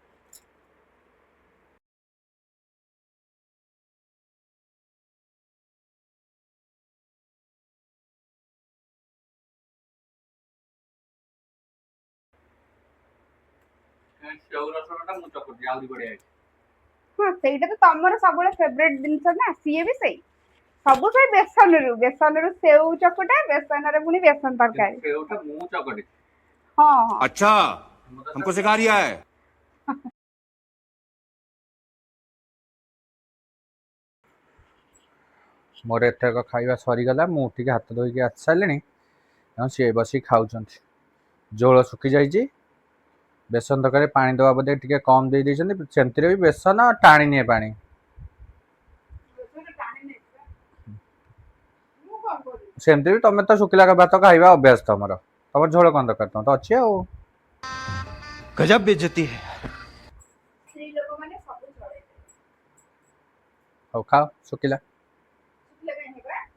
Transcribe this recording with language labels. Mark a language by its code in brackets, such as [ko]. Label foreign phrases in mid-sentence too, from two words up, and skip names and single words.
[or] ସେଉ ରସୁଣଟା ମୁଁ ଚକୁଟି ଆହୁରି ବଢିଆ ହେଇଛି। ହଁ ସେଇଟା ତ ତମର ସବୁବେଳେ ଫେଭରେଟ ଜିନିଷ ନା ସିଏ ବି ସେଇ ସବୁ ସେଇ ବେସନରୁ ସେଉ ଚକଟା ବେସନରେ ପୁଣି ବେସନ ତରକାରୀ। ସେଉଟା ମୁଁ ଚକଟି ହଁ ହଁ [hi] अच्छा, हमको सिखा रिया है। [or] ମୋର ଏଥରକ ଖାଇବା ସରିଗଲା ମୁଁ ଉଠିକି ହାତ ଧୋଇକି ଆସି ସାରିଲିଣି ଆଉ ସିଏ ବସିକି ଖାଉଛନ୍ତି। ଝୋଳ ଶୁଖିଯାଇଛି ବେସନ ତରକାରୀ ପାଣି ଦେବା ବୋଧେ ଟିକେ କମ୍ ଦେଇ ଦେଇଛନ୍ତି ସେମିତିରେ ବି ବେସନ ଟାଣି ନିଏ ପାଣି। ସେମିତି ବି ତମେ ତ ଶୁଖିଲା ଭାତ ଖାଇବା ଅଭ୍ୟାସ ତମର ଝୋଳ କଣ ଦରକାର ତମର ତ ଅଛି ଆଉ। [hi] गजब बेइज्जती है। [or] ସ୍ତ୍ରୀ ଲୋକମାନେ ସବୁ ଚଳେଇବେ ହଉ ଖାଅ ଶୁଖିଲା। ଶୁଖିଲା କାହିଁ ହେବା